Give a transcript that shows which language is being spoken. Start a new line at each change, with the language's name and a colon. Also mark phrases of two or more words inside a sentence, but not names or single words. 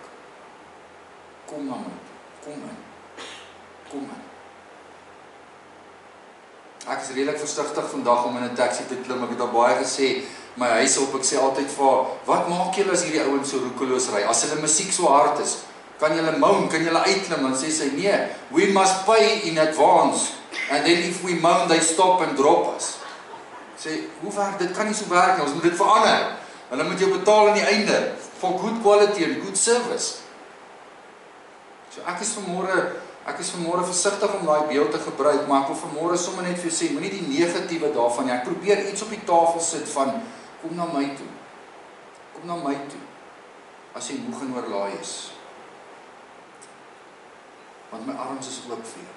Afrikaans: Kom na my, kom in, kom in. Ek is redelik versigtig vandag om in 'n taxi te klim. Ek het al baie gesê, my huis op, ek sê altyd vir haar, wat maak julle as hierdie ouens so roekeloos ry? As hulle musiek so hard is, kan julle moan, kan julle uitklim? Dan sê sy, nee,
English: we must pay in advance, and then if we moan, they stop and drop us.
Afrikaans: Sê, hoe werk, dit kan nie so werk nie, ons moet dit verander. Hulle moet jou betaal aan die einde,
English: for good quality and good service.
Afrikaans: So ek is vanmôre versigtig om daai beeld te gebruik, maar ek wil vanmôre sommer net vir jou sê, moenie die negatiewe daarvan nie. Ek probeer iets op die tafel sit van, kom na my toe. Kom na my toe, as jy moeg en oorlaai is. Want my arms is oop vir jou.